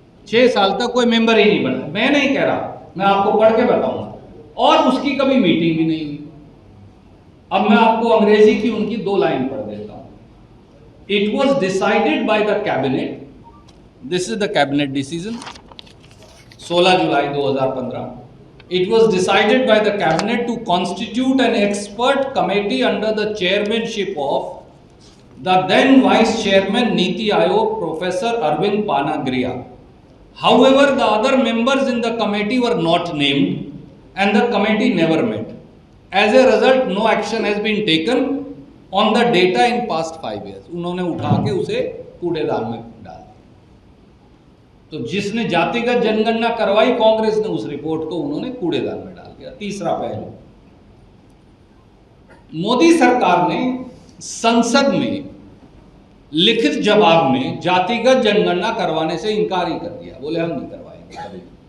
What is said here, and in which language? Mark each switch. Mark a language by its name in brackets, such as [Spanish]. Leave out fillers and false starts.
[Hindi] 6 साल तक कोई मेंबर ही नहीं बना। मैं नहीं कह रहा, मैं आपको पढ़ के बताऊंगा, और उसकी कभी मीटिंग भी नहीं हुई। अब मैं आपको अंग्रेजी की उनकी 2 लाइन पढ़ देता हूं। [English] It was decided by the cabinet, this is the cabinet decision, 16 जुलाई 2015। It was decided by the cabinet to constitute an expert committee under the chairmanship of the then vice chairman Niti Aayog Professor Arvind Panagriya. However, the other members in the committee were not named and the committee never met. As a result, no action has been taken on the data in past 5 years. [Hindi] उन्होंने उठा के उसे कूड़ेदान में डाल दिया। तो जिसने जातिगत जनगणना करवाई कांग्रेस ने, उस रिपोर्ट को उन्होंने कूड़ेदान में डाल दिया। तीसरा पहलू, मोदी सरकार ने संसद में लिखित जवाब में जातिगत जनगणना करवाने से इनकार ही कर दिया, बोले हम नहीं करवाएंगे कभी।